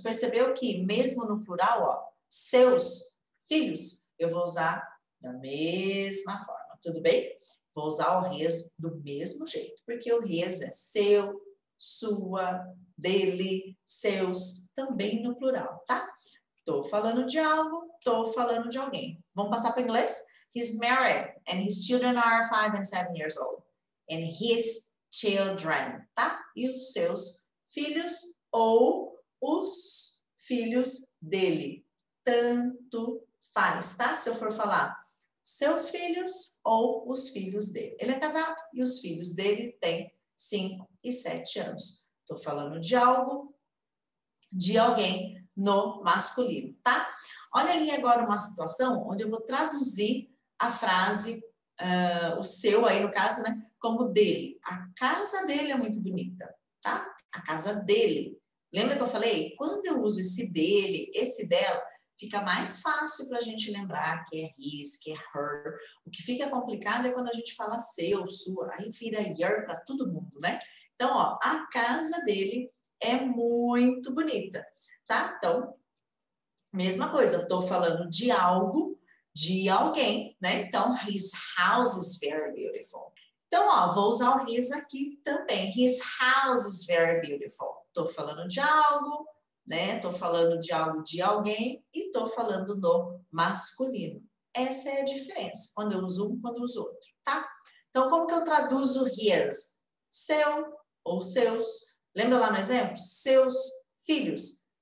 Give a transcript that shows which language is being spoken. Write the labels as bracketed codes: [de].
[pt] Percebeu que mesmo no plural, ó, seus filhos, eu vou usar da mesma forma, tudo bem? Vou usar o his do mesmo jeito, porque o his é seu, sua, dele, seus, também no plural, tá? Tô falando de algo, tô falando de alguém. Vamos passar para o inglês? [en] He's married and his children are 5 and 7 years old. And his children, tá? [pt] E os seus filhos ou os filhos dele. Tanto faz, tá? Se eu for falar seus filhos ou os filhos dele. Ele é casado e os filhos dele têm 5 e 7 anos. Tô falando de algo, de alguém no masculino, tá? Olha ali agora uma situação onde eu vou traduzir a frase, o seu aí no caso, né? Como dele. A casa dele é muito bonita, tá? A casa dele. Lembra que eu falei? Quando eu uso esse dele, esse dela, fica mais fácil para a gente lembrar que é his, que é her. O que fica complicado é quando a gente fala seu, sua, aí vira your para todo mundo, né? Então, ó, a casa dele é muito bonita, tá? Então, mesma coisa, estou falando de algo, de alguém, né? Então, [en] his house is very beautiful. [pt] Então, ó, vou usar o his aqui também. [en] His house is very beautiful. [pt] Estou falando de algo, né? Estou falando de algo de alguém e estou falando no masculino. Essa é a diferença, quando eu uso um, quando eu uso outro, tá? Então, como que eu traduzo his? Seu ou seus. Lembra lá no exemplo? Seus filhos.